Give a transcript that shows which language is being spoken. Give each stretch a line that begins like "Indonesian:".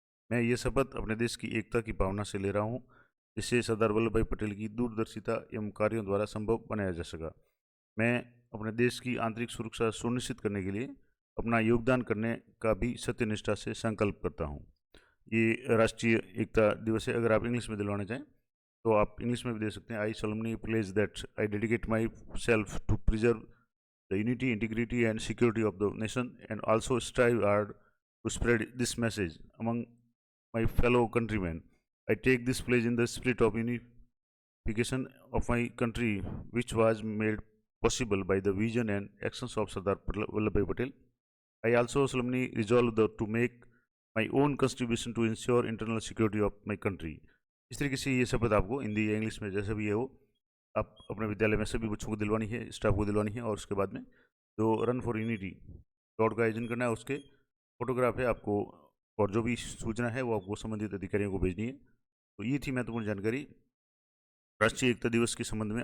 Hindi: मैं ये शपथ अपने देश की एकता की भावना से ले रहा हूँ, जिससे सरदार वल्लभ भाई पटेल की दूरदर्शिता एवं कार्यों द्वारा संभव बनाया जा सका। मैं अपने देश की आंतरिक सुरक्षा सुनिश्चित करने के लिए अपना योगदान करने का भी सत्यनिष्ठा से संकल्प करता हूँ। ये राष्ट्रीय एकता दिवस है। अगर आप इंग्लिश में दिलवाना चाहें तो आप इंग्लिश में भी दे सकते हैं।
English: I solemnly pledge that I dedicate myself to preserve the unity, integrity and security of the nation, and also strive hard to spread this message among my fellow countrymen. I take this pledge in the spirit of unification of my country, which was made possible by the vision and actions of Sardar Vallabhbhai Patel. I also solemnly resolve to make my own contribution to ensure internal security of my country.
Hindi: इस तरीके से ये शपथ आपको हिंदी या English में जैसा भी है वो आप अपने विद्यालय में सभी बच्चों को दिलवानी है, स्टाफ को दिलवानी है। और उसके बाद में जो रन फॉर यूनिटी दौड़ का आयोजन करना है, उसके फोटोग्राफ है आपको, और जो भी सूचना है वो आपको संबंधित अधिकारियों को भेजनी है। तो ये थी महत्वपूर्ण जानकारी राष्ट्रीय एकता दिवस के संबंध में।